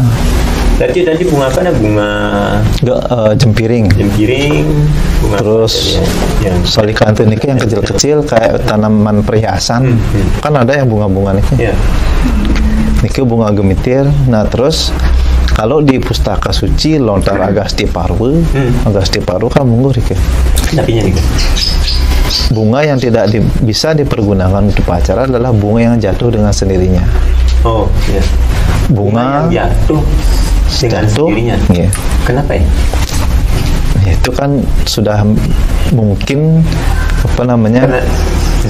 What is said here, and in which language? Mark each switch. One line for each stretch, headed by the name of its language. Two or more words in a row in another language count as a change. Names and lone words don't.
Indonesian: Tadi bunga apa? Bunga jempiring. Bunga terus Salikante ini yang kecil-kecil kayak tanaman perhiasan. Kan ada yang bunga-bunga nih. Niki bunga gemitir. Nah, terus kalau di pustaka suci lontar Agasti Parwa, Agasti Parwa kan mungguh Rike. Bunga yang tidak bisa dipergunakan untuk upacara adalah bunga yang jatuh dengan sendirinya. Oh, iya. Bunga yang jatuh dengan sendirinya. Iya. Kenapa ya? Itu kan sudah mungkin Karena